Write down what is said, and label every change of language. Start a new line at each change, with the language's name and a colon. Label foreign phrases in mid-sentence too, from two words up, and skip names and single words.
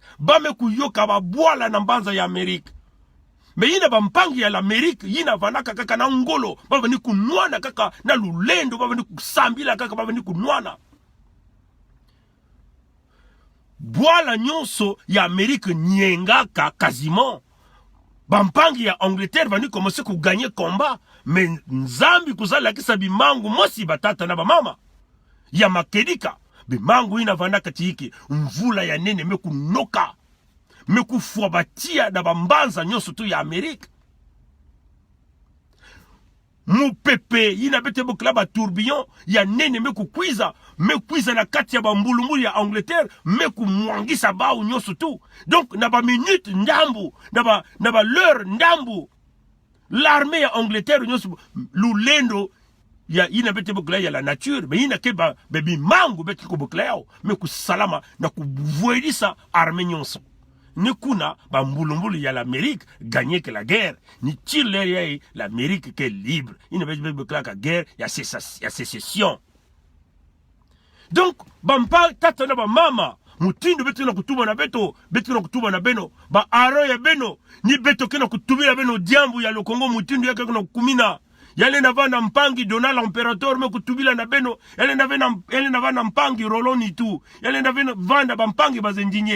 Kituba (Democratic Republic of Congo): Bame kuyoka babwala na mbanza ya Amerika. Me yina bampangi ya l'Amérique yina vanaka kaka na ngolo. Baba ni kunwana kaka na lulendo. Baba ni kusambila kaka baba ni kunwana. Bwala nyonso ya Amerika nyengaka quasiment. Bampangi ya Angleterre vani commencer ku gagner combat. Mais Nzambi kuzala kisa bimangu mosi batata na bamama. Ya makedika. Bimangu ina vanaka tiki. Mvula ya nene meku noka. Meku fuabatia na bambanza nyonso tu ya Amerika. Mupepe ina bete bukla ba tourbillon ya nene meku kwiza na kati ya bambulumbulu ya Angleterre meku mwangisa bao nyonso tu. Donc na ba minute ndambu na ba l'heure ndambu l'armée ya Angleterre nyonso lulendo ya ina bete bukla ya
French: la nature mais
Kituba (Democratic Republic of Congo): ina ke ba bebi mangu bete ko bukla yao meku salama na kuvuelisa armée nyonso. Ni kuna bambulumbulu ya l'Amérique
French: gagner que la guerre. Ni tire l'Amérique qui est libre. Il ne veut pas que la guerre, il y a sécession.
Kituba (Democratic Republic of Congo): Donc, bampa tata na ba mama. Mutindo betu na kutuba na beto. Betu na kutuba na beno. Ba aro ya beno. Ni beto kena kutubila beno diambu ya lo Congo mutindo yake kuna kumina. Yale na vana mpangi Donald Imperator me kutubila na beno. Yale na vana mpangi Roloni tu. Yale na vana mpangi bazenjinye.